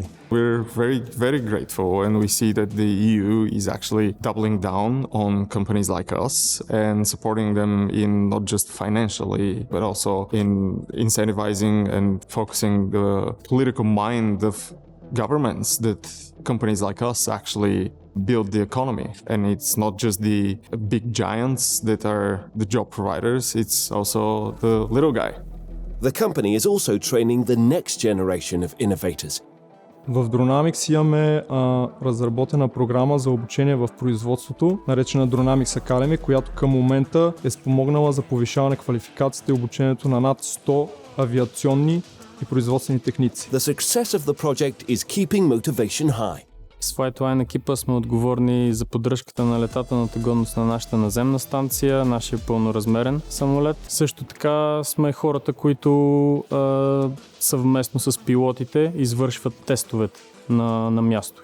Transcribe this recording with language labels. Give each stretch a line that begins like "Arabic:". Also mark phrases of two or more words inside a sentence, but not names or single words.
English: We're very, very grateful, and we see that the EU is actually doubling down on companies like us and supporting them in not just financially, but also in incentivizing and focusing the political mind of governments that companies like us actually build the economy. And it's not just the big giants that are the job providers, it's also the little guy. The company is also training the next generation of innovators.
Bulgarian: В Dronamics имаме разработена програма за обучение в производството, наречена Dronamics Academy, която към момента е спомогнала за повишаване квалификацията и обучението на над 100 авиационни и производствени техници.
English: The success of the project is keeping motivation high.
Bulgarian: С Flightline екипа сме отговорни за поддръжката на летателната годност на нашата наземна станция, нашия пълноразмерен самолет. Също така сме хората, които съвместно с пилотите извършват тестовете на място.